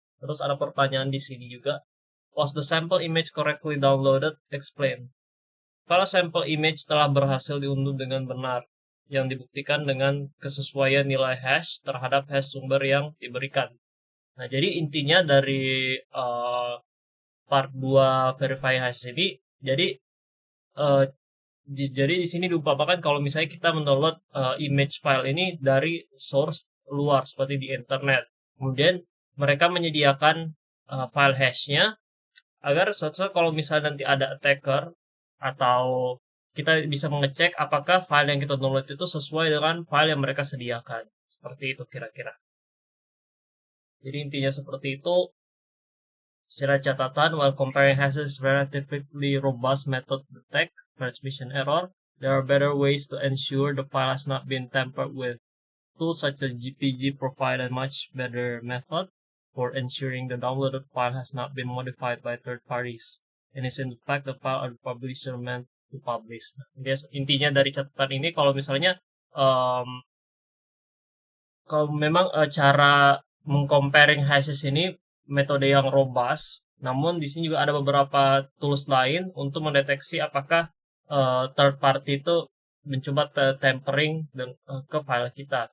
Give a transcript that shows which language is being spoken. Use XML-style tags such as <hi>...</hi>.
<id>Terus ada pertanyaan di sini juga.</id> <en>Was the sample image correctly downloaded? Explain.</en> <id>Kalau sampel image telah berhasil diunduh dengan benar, yang dibuktikan dengan kesesuaian nilai hash terhadap hash sumber yang diberikan. Nah, jadi intinya dari part 2 verify hash ini, jadi di sini diumpamakan kalau misalnya kita mendownload image file ini dari source luar seperti di internet. Kemudian mereka menyediakan file hashnya agar suatu kalau misalnya nanti ada attacker atau kita bisa mengecek apakah file yang kita download itu sesuai dengan file yang mereka sediakan. Seperti itu kira-kira. Jadi intinya seperti itu. Secara catatan,</id> <en>while comparing hashes is relatively robust method to detect transmission error, there are better ways to ensure the file has not been tampered with. Tools such as GPG provide a much better method for ensuring the downloaded file has not been modified by third parties, and is in fact the file the publisher meant to publish.</en> <id>Intinya dari catatan ini, kalau misalnya kalau memang cara mengcomparing hashes ini metode yang robust, namun di sini juga ada beberapa tools lain untuk mendeteksi apakah third party itu mencoba tampering ke file kita.</id>